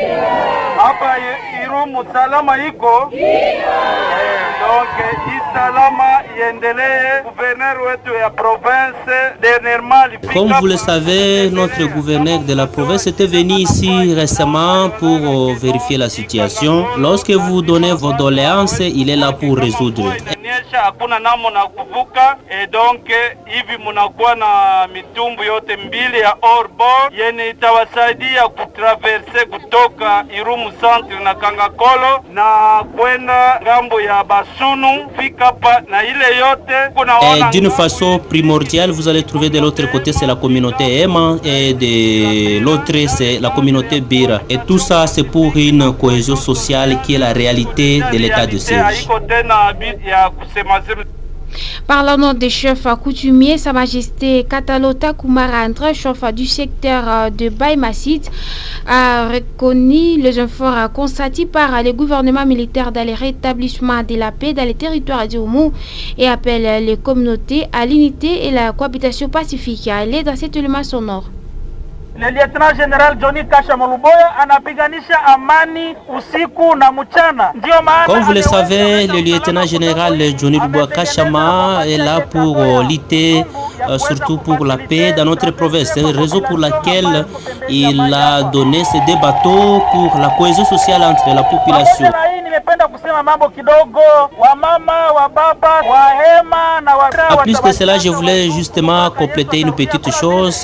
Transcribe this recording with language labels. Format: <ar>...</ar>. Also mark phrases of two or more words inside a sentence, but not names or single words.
<fr>Comme vous le savez, notre gouverneur de la province était venu ici récemment pour vérifier la situation. Lorsque vous donnez vos doléances, il est là pour résoudre.</fr> <sw>Hakuna namna kuvuka donc hivi munakuwa na mitumbu yote mbili ya Orbor yene itawasaidia kutraverse kutoka Irumu Centre na Kangakolo na kwenda ngambo ya Basunu fika pa na ile yote kunaona.</sw> <fr>D'une façon primordiale, vous allez trouver de l'autre côté c'est la communauté Ema et de l'autre c'est la communauté Bira et tout ça c'est pour une cohésion sociale qui est la réalité de l'état de siège. Par le nom des chefs coutumiers, Sa Majesté Katalota Kumara André, chef du secteur de Baïmassit, a reconnu les efforts constatés par le gouvernement militaire dans le rétablissement de la paix dans les territoires du Oumou et appelle les communautés à l'unité et la cohabitation pacifique. Elle est dans cet élément sonore.</fr> <sw>Le lieutenant général Johnny Kasha Moluboya anapiganisha amani usiku na mchana.</sw> <fr>Comme vous le savez, le lieutenant général Johnny Luboya Kashama est là pour lutter surtout pour la paix dans notre province. C'est la raison pour laquelle il a donné ces 2 bateaux pour la cohésion sociale entre la population. En plus de cela, je voulais justement compléter une petite chose.</fr>